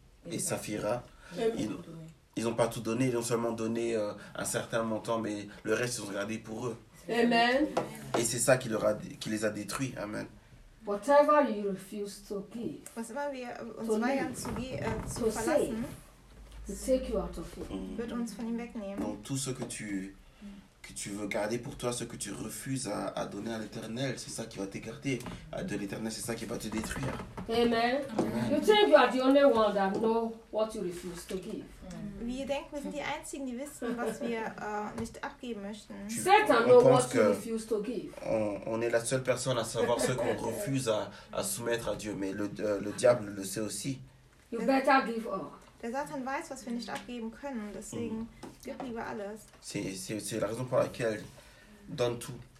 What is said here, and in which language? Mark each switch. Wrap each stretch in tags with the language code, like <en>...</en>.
<fr>Et Saphira, ils n'ont pas tout donné, ils ont seulement donné un certain montant, mais le reste, ils ont gardé pour eux. Amen. Et c'est ça qui les a détruits. Amen.</fr> <en>Whatever you refuse to give,</en> <de>was immer wir uns weigern zu verlassen,</de> <en>take you out of it.</en> <de>Wird uns von ihm wegnehmen.</de> <fr>Donc, tout ce que tu veux garder pour toi, ce que tu refuses à donner à l'Éternel, c'est ça qui va t'écarter de l'Éternel, c'est ça qui va te détruire. Amen.</fr> <en>You think you are the only one that know what you refuse to give. Mm.</en> <de>Wir denken, wir sind die einzigen, die wissen, was wir nicht abgeben möchten.</de> <en>Satan knows what you refuse to give.</en> <fr>On est la seule personne à savoir ce qu'on refuse à soumettre à Dieu, mais le diable le sait aussi.</fr> <en>You better give all.</en> <de>Der Satan weiß, was wir nicht abgeben können, deswegen gib lieber alles.</de> <fr>C'est la raison pour laquelle donne tout.</fr>